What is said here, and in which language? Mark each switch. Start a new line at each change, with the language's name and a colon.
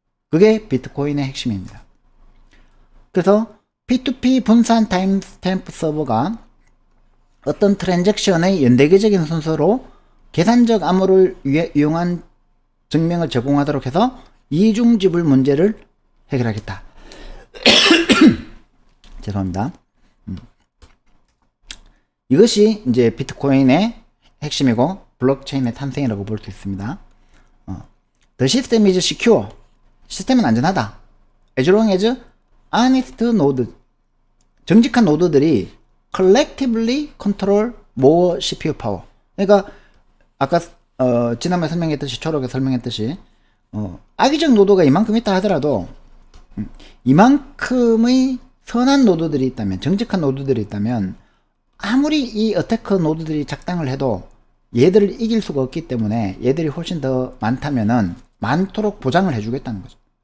Korean: 그게 비트코인의 핵심입니다. 그래서 P2P 분산 타임스탬프 서버가 어떤 트랜잭션의 연대기적인 순서로 계산적 암호를 이용한 증명을 제공하도록 해서 이중 지불 문제를 해결하겠다. 죄송합니다. 이것이 이제 비트코인의 핵심이고 블록체인의 탄생이라고 볼 수 있습니다.
English: The system is secure.
Korean: 시스템은 안전하다.
English: As long as honest node,
Korean: 정직한 노드들이
English: collectively control more CPU power.
Korean: 그러니까 아까 지난번에 설명했듯이 초록에 설명했듯이 악의적 노드가 이만큼 있다 하더라도 이만큼의 선한 노드들이 있다면, 정직한 노드들이 있다면 아무리 이 어태커 노드들이 작당을 해도 얘들을 이길 수가 없기 때문에 얘들이 훨씬 더 많다면은 많도록 보장을 해주겠다는 거죠.